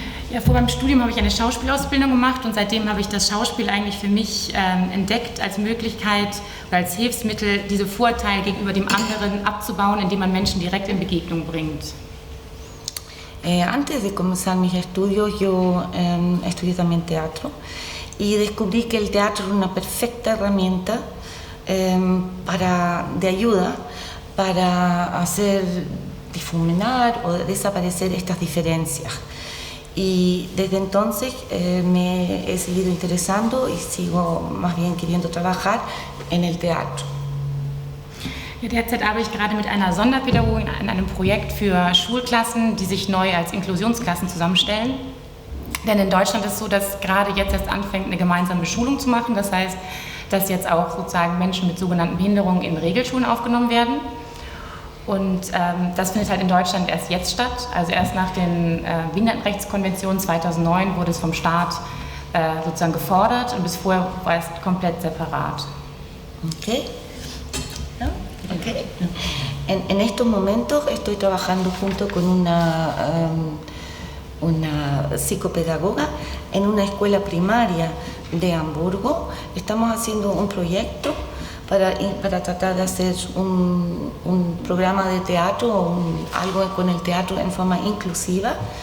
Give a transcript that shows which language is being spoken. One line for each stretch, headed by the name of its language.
German: Ja, vor meinem Studium habe ich eine Schauspielausbildung gemacht und seitdem habe ich das Schauspiel eigentlich für mich entdeckt als Möglichkeit oder als Hilfsmittel, diese Vorurteile gegenüber dem anderen abzubauen, indem man Menschen direkt in Begegnung bringt.
Spanish: Antes de comenzar mis estudios, yo estudié también teatro y descubrí que el teatro es una perfecta herramienta de ayuda para hacer difuminar o desaparecer estas diferencias. Y desde entonces me he seguido interesando y sigo más bien queriendo trabajar en el teatro.
German: Ja, derzeit arbeite ich gerade mit einer Sonderpädagogin an einem Projekt für Schulklassen, die sich neu als Inklusionsklassen zusammenstellen. Denn in Deutschland ist es so, dass gerade jetzt erst anfängt, eine gemeinsame Beschulung zu machen. Das heißt, dass jetzt auch sozusagen Menschen mit sogenannten Behinderungen in Regelschulen aufgenommen werden. Und das findet halt in Deutschland erst jetzt statt. Also erst nach den Behindertenrechtskonventionen 2009 wurde es vom Staat sozusagen gefordert und bis vorher war es komplett separat.
Spanish: Okay. ¿No? Okay. En estos momentos estoy trabajando junto con una psicopedagoga en una escuela primaria de Hamburgo. Estamos haciendo un proyecto para tratar de hacer un programa de teatro, algo con el teatro en forma inclusiva.